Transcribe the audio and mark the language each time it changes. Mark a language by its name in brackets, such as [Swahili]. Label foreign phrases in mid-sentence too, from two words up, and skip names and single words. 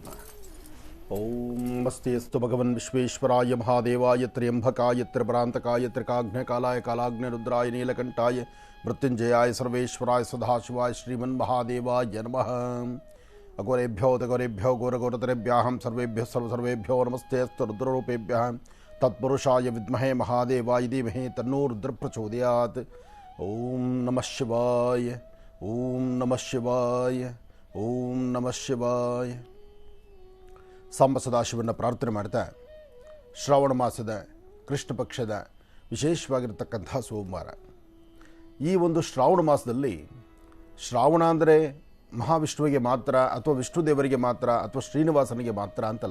[Kannada] ನಮಸ್ತೆ. [Sanskrit] ಓಂ ನಮಸ್ತೆಸ್ತು ಭಗವನ್ ವಿಶ್ವೇಶ್ವರಾಯ ಮಹಾದೇವಾಯ ತ್ರ್ಯಂಬಕಾಯ ತ್ರಿಪರಾಂತಕಾಯ ತ್ರಿಕಾಗ್ನೇಕಾಲಾಯ ಕಾಲಾಗ್ನೇ ರುದ್ರಾಯ ನೀಲಕಂಠಾಯ ಮೃತ್ಯುಂಜಯಾಯ ಸರ್ವೇಶ್ವರಾಯ ಸದಾಶಿವಾಯ ಶ್ರೀಮನ್ಮಹಾದೇವಾಯ ನಮಃ. ಅಘೋರೇಭ್ಯೋ ತಘೋರೇಭ್ಯೋ ಘೋರಘೋರತರೇಭ್ಯಾಹಂ ಸರ್ವೇಭ್ಯಃ ಸರ್ವಸರ್ವೇಭ್ಯೋ ನಮಸ್ತೆಸ್ತು ರುದ್ರರೂಪೇಭ್ಯಃ ತತ್ಪುರುಷಾಯ ವಿದ್ಮಹೇ ಮಹಾದೇವಾಯ ಧೀಮಹಿ ತನ್ನೋ ರುದ್ರ ಪ್ರಚೋದಯಾತ್. ಓಂ ನಮಃ ಶಿವಾಯ, ಓಂ ನಮಃ ಶಿವಾಯ, ಓಂ ನಮಃ ಶಿವಾಯ. [Kannada] ಸಾಂಬ ಸದಾಶಿವನ ಪ್ರಾರ್ಥನೆ ಮಾಡ್ತಾ ಶ್ರಾವಣ ಮಾಸದ ಕೃಷ್ಣ ಪಕ್ಷದ ವಿಶೇಷವಾಗಿರತಕ್ಕಂಥ ಸೋಮವಾರ. ಈ ಒಂದು ಶ್ರಾವಣ ಮಾಸದಲ್ಲಿ ಶ್ರಾವಣ ಅಂದರೆ ಮಹಾವಿಷ್ಣುವಿಗೆ ಮಾತ್ರ ಅಥವಾ ವಿಷ್ಣು ದೇವರಿಗೆ ಮಾತ್ರ ಅಥವಾ ಶ್ರೀನಿವಾಸನಿಗೆ ಮಾತ್ರ ಅಂತಲ್ಲ.